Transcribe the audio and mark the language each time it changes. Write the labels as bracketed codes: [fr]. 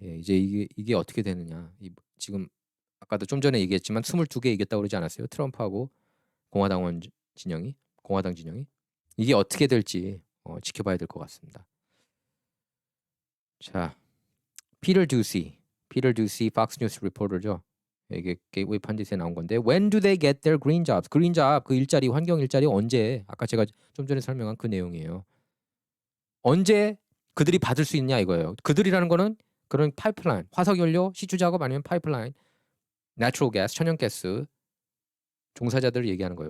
[ko] 예, 이제 이게 어떻게 되느냐. 지금 아까도 좀 전에 얘기했지만 22개 이겼다고 그러지 않았어요? 트럼프하고 공화당 진영이 이게 어떻게 될지 지켜봐야 될 것 같습니다. 자, 피터 두시 팍스 뉴스 리포터죠. 이게 게이트웨이 판디스에 나온 건데 [en] When do they get their green jobs? [ko] 그린 잡, 그 일자리, 환경 일자리 언제? 아까 제가 좀 전에 설명한 그 내용이에요. 언제 그들이 받을 수 있냐 이거예요. 그들이라는 거는 그런 파이프라인, 화석연료, 시추 작업 아니면 파이프라인, 내추럴 가스, 천연가스 종사자들을 얘기하는 거예요.